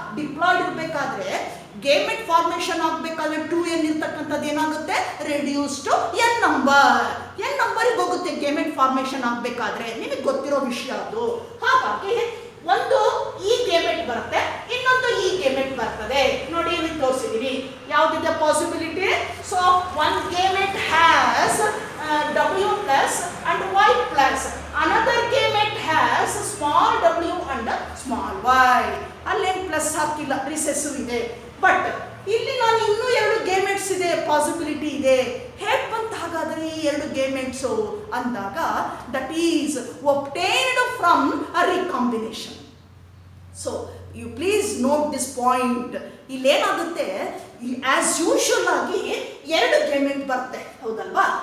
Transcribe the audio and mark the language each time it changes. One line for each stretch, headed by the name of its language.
Kannada: Diploid ಇರ್ಬೇಕಾದ್ರೆ gamete formation ಆಗಬೇಕಾದ್ರೆ 2n ಇರ್ತಕ್ಕಂಥದ್ದು ಏನಾಗುತ್ತೆ?
English: reduce to n
Kannada: ನಂಬರ್ಗೆ ಹೋಗುತ್ತೆ ಗೇಮೆಟ್ ಫಾರ್ಮೇಷನ್ ಆಗಬೇಕಾದ್ರೆ. ನಿಮಗೆ ಗೊತ್ತಿರೋ ವಿಷಯ ಅದು. ಹಾಗಾಗಿ ಒಂದು ಈ ಗೇಮೆಟ್ ಬರುತ್ತೆ, ಇನ್ನೊಂದು ಈ ಗೇಮೆಟ್ ಬರ್ತದೆ. ನೋಡಿ ಇಲ್ಲಿ ತೋರಿಸಿದೀನಿ. ಯಾವುದಿದೆ possibility?
English: So one gamete has W plus and Y plus, another gamete has small w and small y.
Kannada: ಅಲ್ಲೇನು ಪ್ಲಸ್ ಹಾಕಿಲ್ಲ, ರಿಸೆಸಿವ್ ಇದೆ. ಬಟ್ ಇಲ್ಲಿ ನಾನು ಇನ್ನೂ 2 ಗೇಮೆಟ್ಸ್ ಇದೆ, ಪಾಸಿಬಿಲಿಟಿ ಇದೆ. ಹೇಗೆ ಬಂತ ಹಾಗಾದ್ರೆ ಈ 2 ಗೇಮೆಟ್ಸು ಅಂದಾಗ
English: That is obtained from a recombination. So you please note this point.
Kannada: ಇಲ್ಲೇನಾಗುತ್ತೆ, as usual ಆಗಿ 2 ಗೇಮೆಟ್ ಬರುತ್ತೆ, ಹೌದಲ್ವಾ?